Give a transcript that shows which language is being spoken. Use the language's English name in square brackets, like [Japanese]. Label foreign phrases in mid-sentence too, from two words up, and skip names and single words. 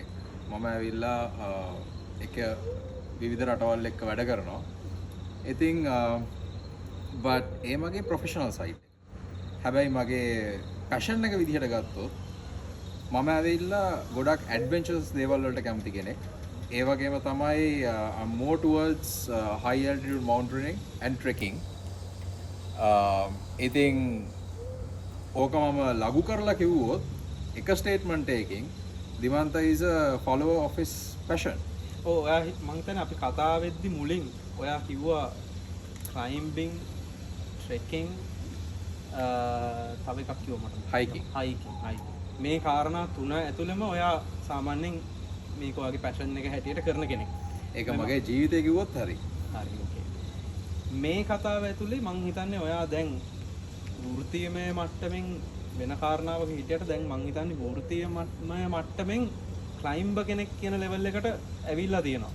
[Sinhala] මම ඇවිල්ලා එක විවිධ රටවල් එක්ක වැඩ කරනවා. ඉතින් but ඒ මගේ [English] professional side. [Sinhala] හැබැයි මගේ පැෂන් එක විදිහට ගත්තොත් මම ඇවිල්ලා ගොඩක් ඇඩ්වෙන්චර්ස් දේවල් වලට කැමති කෙනෙක්. ඒ වගේම තමයි [English] more towards high altitude mountaineering and trekking. [Sinhala] ඉතින් ඕක මම ලඝු කරලා කිව්වොත් එක ස්ටේට්මන්ට් එකකින් දිමන්ත [English] is a follower of his passion. [Sinhala] ඔව් ඔයා මං හිතන්නේ අපි කතා වෙද්දි මුලින් ඔයා කිව්වා climbing, trekking තව එකක් කිව්වා මට. [English] hiking. [Sinhala] මේ කාරණා තුන ඇතුළෙම ඔයා සාමාන්‍යයෙන් මේක ඔයාගේ passion එක හැටියට කරන කෙනෙක්. ඒක මගේ ජීවිතේ කිව්වොත් හරි. හරි ඕකේ. මේ කතාව ඇතුලේ මං හිතන්නේ ඔයා දැන් වෘත්තීයමය මට්ටමින් වෙන කාරණාවක හිටියට දැන් මං හිතන්නේ වෘත්තීයමය මට්ටමින් ක්ලයිම්බර් කෙනෙක් කියන ලෙවල් එකට ඇවිල්ලා තියෙනවා.